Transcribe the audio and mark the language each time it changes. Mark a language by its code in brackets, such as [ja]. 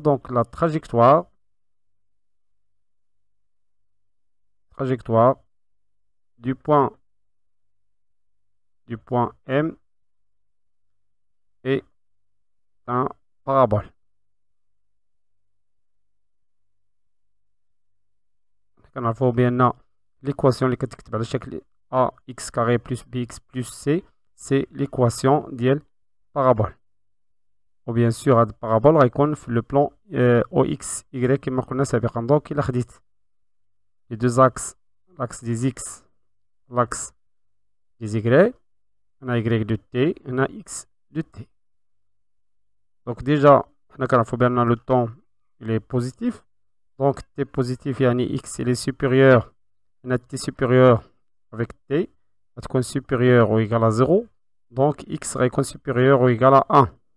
[fr] Donc la trajectoire du point M est un parabole. [ar] كنعرفوا بأن [fr] l'équation [ar] اللي كتكتب على الشكل [fr] ax carré plus bx plus c, c'est l'équation [ar] ديال [fr] parabole. [ar] و [fr] bien sûr [ar] هاد البارابول غيكون في [fr] le plan OX Y [ar] كما قلنا سابقا. [fr] donc [ar] إلا خديت [fr] les deux axes, l'axe des x, l'axe des y, on a y de t, on a x de t. donc déjà [ar] حنا كنعرفوا بأن [fr] le temps il est positif. Donc t positif [ar] يعني [fr] x il est supérieur, on a t supérieur avec t [ar] غتكون [fr] supérieur ou égal à 0, donc x [ar] غيكون [fr] supérieur ou égal à 1.